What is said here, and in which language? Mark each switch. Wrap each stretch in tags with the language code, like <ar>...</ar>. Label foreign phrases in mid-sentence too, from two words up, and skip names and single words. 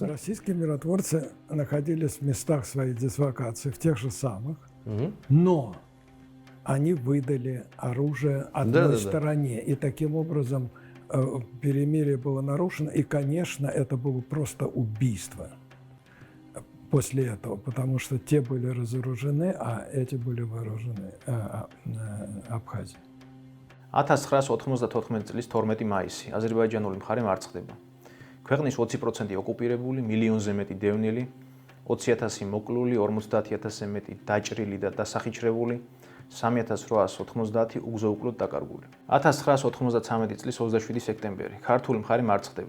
<ru>Российские миротворцы находились в местах своей дислокации, в тех же самых, но они выдали оружие одной стороне. И таким образом перемирие было нарушено. И, конечно, это было просто убийство после этого, потому что те были разоружены, а эти были вооружены Абхазией.</ru> <ka>1994 წლის 12 მაისი აზერბაიჯანული მხარე მარცხდება. ქვეყნის 20% ოკუპირებული, მილიონზე მეტი დევნილი, 20,000 მოკლული, 50,000-ზე მეტი დაჭრილი და დასახიჩრებული, 3,890 უგზო-უკლოდ დაკარგული. 1993 წლის 27 სექტემბერი ქართული მხარე მარცხდება.</ka>